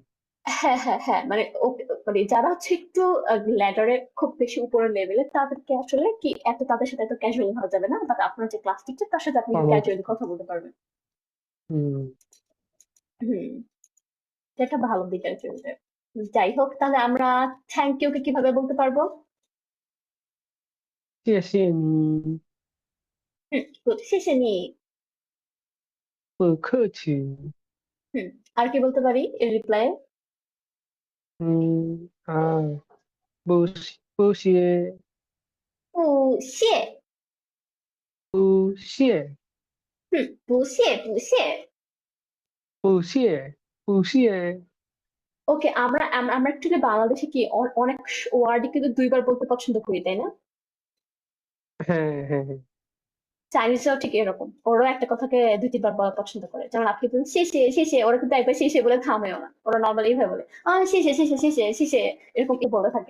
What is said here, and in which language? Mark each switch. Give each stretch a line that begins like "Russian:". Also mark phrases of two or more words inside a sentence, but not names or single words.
Bangla: হ্যাঁ হ্যাঁ হ্যাঁ, মানে মানে যারা হচ্ছে একটু ল্যাডারে খুব বেশি উপরের লেভেলে তাদেরকে আসলে কি এত তাদের সাথে এত ক্যাজুয়ালি হওয়া যাবে না, বাট আপনার যে ক্লাস টিচার তার সাথে আপনি ফর্মাল ক্যাজুয়ালি করতে। কথা বলতে পারবেন। হুম। হুম, এটা একটা ভালো দিক আসলে। যাই হোক তাহলে আমরা
English: thank you
Bangla: কে কিভাবে বলতে পারবো?
Chinese: 谢谢你， good, 谢谢你। 不客气。
Bangla: হুম, আর কি বলতে পারি এর রিপ্লাই?
Chinese: 啊，不谢不谢。不谢不谢。不谢。
Bangla: ওকে, আমরা একচুয়ালি বাংলাদেশে কি অনেক ওয়ার্ড কিন্তু দুইবার বলতে পছন্দ করি, তাই না? হ্যাঁ হ্যাঁ হ্যাঁ। চাইনিজরাও ঠিক এরকম, ওরাও একটা কথাকে দুই তিনবার বলা পছন্দ করে, যেমন আপনি বলেন শেষে শেষে, ওরা কিন্তু একবার শেষে বলে থামেও না, ওরা নর্মালি এইভাবে বলে শেষে শেষে শেষে শেষে, এরকম কি বলে থাকে।